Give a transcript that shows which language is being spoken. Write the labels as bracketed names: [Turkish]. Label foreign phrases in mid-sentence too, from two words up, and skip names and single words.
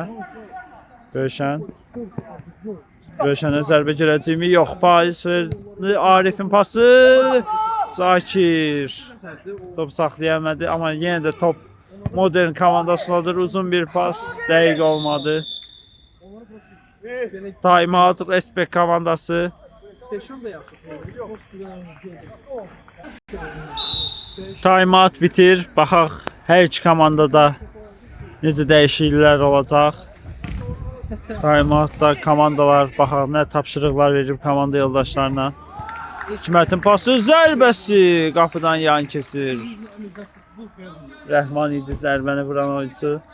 [Azerbaijani] Rövşən. Rövşənə zərbə girəcəyimi? Yox. Paris verdi. Arif'in pası. Zakir. Top saxlayamadı. Amma yenə də top Modern komandasındadır. Uzun bir pas. Dəqiq olmadı. Time-out Respect komandası. Time-out bitir. Baxaq hər iki komandada necə dəyişikliklər olacaq. Time-outda komandalar baxaq nə tapşırıqlar verib komanda yoldaşlarına. Hikmətin pası zərbəsi qapıdan yan keçir. Rəhman idi zərbəni vuran oyuncu.